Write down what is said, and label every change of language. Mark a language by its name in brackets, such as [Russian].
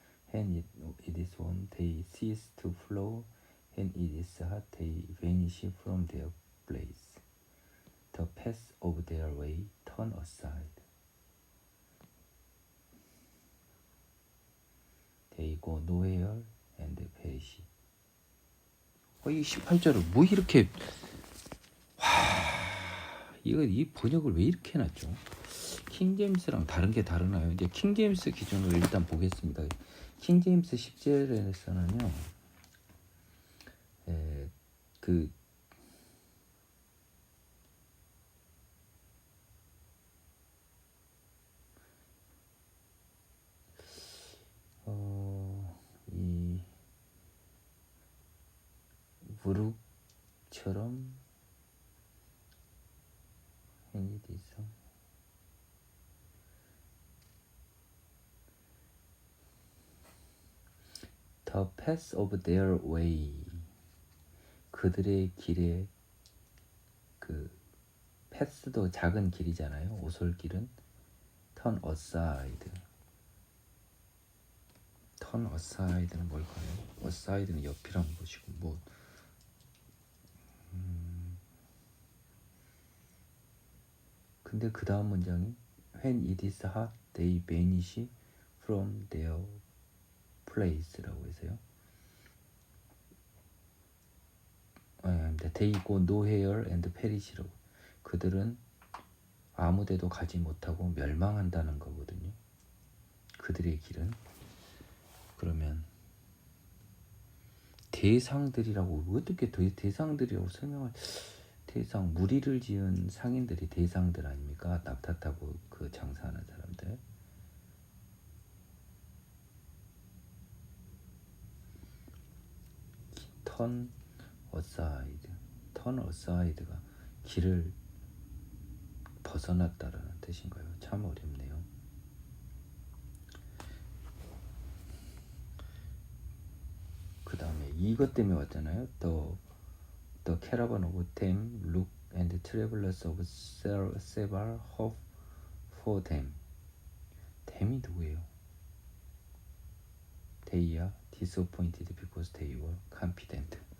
[English] When it is warm, they cease to flow. When it is hot, they vanish from their place. The paths of their way turn aside. They go nowhere and perish. [Korean] 이 18절을 뭐 이렇게 이 번역을 왜 이렇게 해놨죠? 킹제임스랑 다른 게 다르나요? 이제 킹제임스 기준으로 일단 보겠습니다. 킹제임스 10절에서는요, 그 이 무릎처럼 행이 있어. [English] The path of their way. [Korean] 그들의 길에 그 path도 작은 길이잖아요. 오솔길은 [English] turn aside. turn aside [Korean] 는 뭘까요? aside는 옆이란 것이고 뭐 근데 그 다음 문장이 [English] when it is hot, they vanish from their place [Korean] 라고 해서요. [English] they go nowhere and perish라고. [Korean] 그들은 아무데도 가지 못하고 멸망한다는 거거든요. 그들의 길은. 그러면 대상들이라고 어떻게 대상들이라고 설명할? 대상, 무리를 지은 상인들이 대상들 아닙니까? 낙타 타고 그 장사하는 사람들. [English] turn aside. turn aside [Korean] 가 길을 벗어났다라는 뜻인가요? 참 어렵네요. 그 다음에 이것 때문에 왔잖아요. [English] The caravan of them look and travelers of Sebar hope for them. [Korean] them이 누구예요? [English] They are disappointed because they were confident.